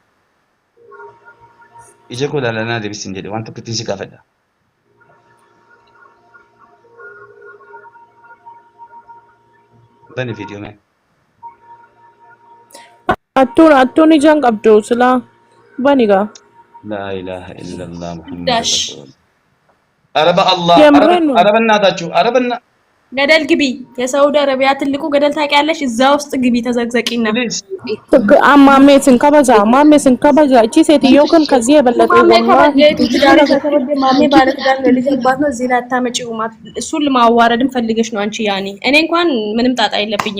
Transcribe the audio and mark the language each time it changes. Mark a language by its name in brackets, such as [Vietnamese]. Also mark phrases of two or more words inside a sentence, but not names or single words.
[Oromo] Ija koo laalaa deebisin jedhe waan tokkittiin si gaafadha. Bani viidiyoo mee. attuun ijaan qabdu silaa banigaa. [Arabic] لا إله إلا الله محمد رسول الله. Araba Allah. Araba እናታችሁ araba [Amharic] ገደል ግቢ የሳውዲ አረቢያ ትልቁ ገደል ታውቂያለሽ? እዛ ውስጥ ግቢ ተዘግዘቂና ማሜትን ከበዛ እቺ ሴትዮ ግን ከዚህ የበለጠ ማሜ ባለትዳር ልጅ አባት ነው። እዚህ ላይ አታመጪው እሱን ለማዋረድም ፈልገሽ ነው አንቺ ያኔ እኔ እንኳን ምንም ጣጣ የለብኝም።